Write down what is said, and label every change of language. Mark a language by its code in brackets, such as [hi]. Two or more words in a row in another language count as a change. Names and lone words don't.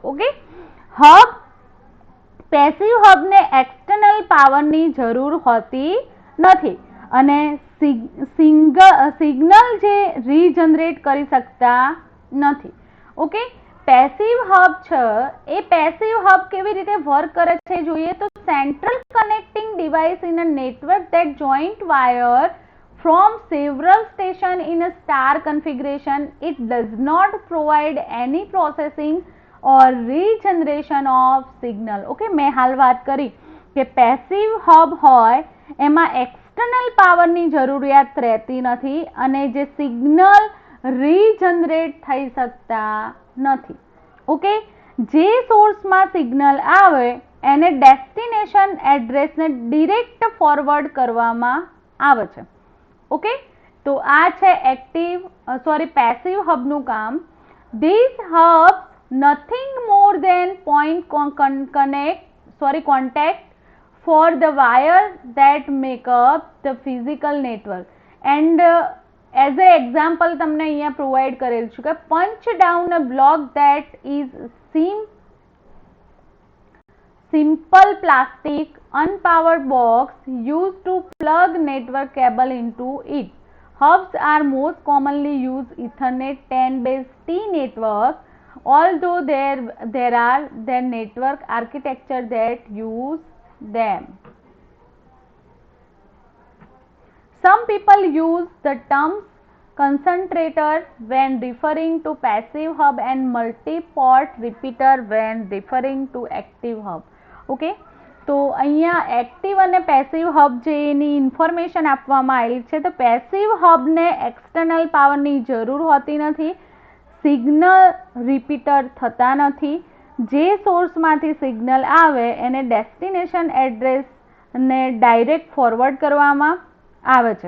[gu] ઓકે, [en] hub passive [gu] હબને એક્સટર્નલ પાવરની જરૂર હોતી નથી અને સિગ્નલ જે રીજનરેટ કરી શકતા નથી. [en] okay, passive hub [gu] છે એ [en] passive hub [gu] કેવી રીતે [en] વર્ક [gu] કરે છે જોઈએ તો [en] central connecting device in a network that joint wire from several stations in a star configuration. It does not provide any processing or regeneration of signal. [gu] Okay, મેં હાલ વાત કરી કે [en] passive hub [gu] હોય એમાં એક્સટર્નલ પાવરની જરૂરિયાત રહેતી નથી અને જે સિગ્નલ રીજનરેટ થઈ શકતા નથી. ઓકે, જે સોર્સમાં સિગ્નલ આવે એને ડેસ્ટિનેશન એડ્રેસને [en] direct forward [gu] કરવામાં આવે છે. ઓકે, તો આ છે પેસિવ હબનું કામ. [en] this hubs nothing more than contact for the wires that make up the physical network. And as a example [gu] તમને અહીંયા પ્રોવાઈડ કરેલ છે કે [en] punch down a block that is simple plastic unpowered box used to plug network cable into it. Hubs are most commonly used Ethernet 10/T network, although there are their network architecture that use them. Some people use the terms concentrator when referring to passive hub and multi-port repeater when referring to active hub. [gu] ઓકે, તો અહીંયા એક્ટિવ અને પેસિવ હબ જે એની ઇન્ફોર્મેશન આપવામાં આવેલી છે તો પેસિવ હબને એક્સટર્નલ પાવરની જરૂર હોતી નથી, [en] signal repeater [gu] થતા નથી, જે સોર્સમાંથી સિગ્નલ આવે એને ડેસ્ટિનેશન એડ્રેસને [en] direct forward [gu] કરવામાં આવે છે.